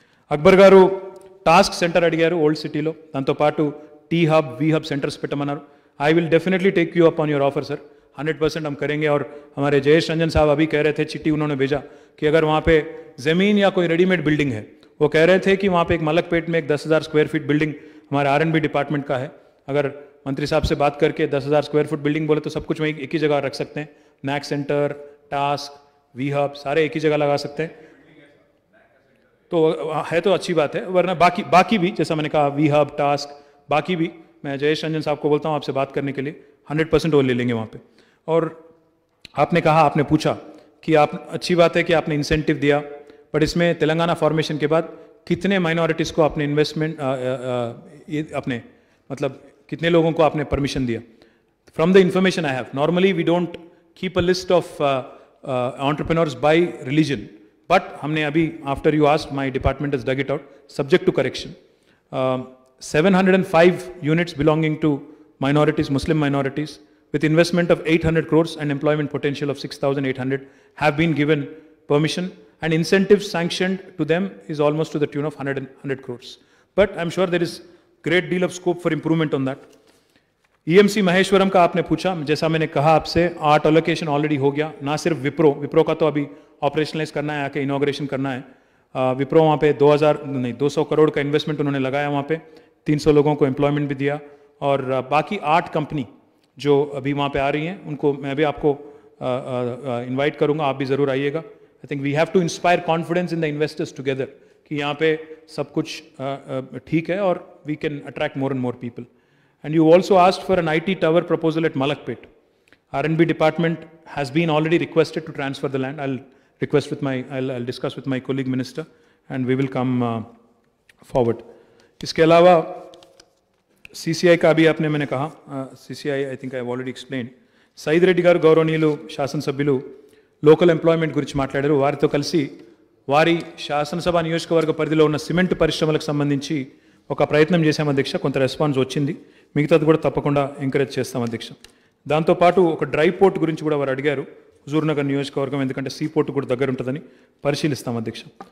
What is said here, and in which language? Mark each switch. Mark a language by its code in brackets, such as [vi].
[te] అక్బర్ గారు task centre అడిగారు old సిటీలో, దాంతోపాటు T hub we hub centres పెట్టమన్నారు. [en] I will definitely take you up on your offer sir, 100% [hi] हम करेंगे. और हमारे जयेश रंजन साहब अभी कह रहे थे, चिट्ठी उन्होंने भेजा कि अगर वहाँ पे ज़मीन या कोई रेडीमेड बिल्डिंग है, वो कह रहे थे कि वहाँ पे एक मलकपेट में एक 10,000 स्क्वायर फीट बिल्डिंग हमारे R&B डिपार्टमेंट का है. अगर मंत्री साहब से बात करके 10,000 स्क्वायर फुट बिल्डिंग बोले तो सब कुछ वहीं एक ही जगह रख सकते हैं. NAAC centre, task, we hub सारे एक ही जगह लगा सकते हैं. तो है तो अच्छी बात है, वरना बाकी भी जैसा मैंने कहा वी हब, टास्क, बाकी भी मैं जयेश रंजन साहब को बोलता हूँ आपसे बात करने के लिए, 100% वो ले लेंगे वहाँ पे. और आपने कहा, आपने पूछा कि आप, अच्छी बात है कि आपने इंसेंटिव दिया, बट इसमें तेलंगाना फॉर्मेशन के बाद कितने माइनॉरिटीज़ को आपने इन्वेस्टमेंट अपने मतलब कितने लोगों को आपने परमिशन दिया? [en] from the information I have, normally we don't keep a list of entrepreneurs by religion, but [hi] हमने अभी [en] After you asked my department has dug it out subject to correction. 705 units belonging to minorities, Muslim minorities, with investment of 800 crores and employment potential of 6,800 have been given permission, and incentives sanctioned to them is almost to the tune of 100 crores. But I'm sure there is great deal of scope for improvement on that. [hi] EMC Maheshwaram का आपने पूछा, जैसा मैंने कहा आपसे, art allocation already हो गया. ना सिर्फ विप्रो का तो अभी ऑपरेशनलाइज करना है, आके इनॉग्रेशन करना है. विप्रो वहाँ पे 200 करोड़ का इन्वेस्टमेंट उन्होंने लगाया, वहाँ पे 300 लोगों को एम्प्लॉयमेंट भी दिया. और बाकी 8 कंपनी जो अभी वहाँ पे आ रही हैं, उनको मैं भी आपको इनवाइट करूँगा, आप भी ज़रूर आइएगा. [en] I think we have to inspire confidence in the investors together [hi] कि यहाँ पे सब कुछ ठीक है और [en] We can attract more and more people. And you also asked for an IT tower proposal at Malakpet. R&B department has been already requested to transfer the land. I'll discuss with my colleague minister and we will come forward. [hi] इसके अलावा CCI का भी आपने मैंने कहा, [en] CCI I think I have already explained. [te] Said Reddy గారు గౌరవనీయులు శాసనసభ్యులు లోకల్ ఎంప్లాయ్మెంట్ గురించి మాట్లాడారు. వారితో కలిసి వారి శాసనసభ నియోజకవర్గ పరిధిలో ఉన్న సిమెంట్ పరిశ్రమలకు సంబంధించి ఒక ప్రయత్నం చేశాం అధ్యక్ష. కొంత రెస్పాన్స్ వచ్చింది, మిగతాది కూడా తప్పకుండా ఎంకరేజ్ చేస్తాం అధ్యక్ష. దాంతోపాటు ఒక డ్రై పోర్ట్ గురించి కూడా వారు అడిగారు, హుజూర్నగర్ నియోజకవర్గం, ఎందుకంటే సీ పోర్ట్ కూడా దగ్గర ఉంటుందని పరిశీలిస్తాం అధ్యక్ష.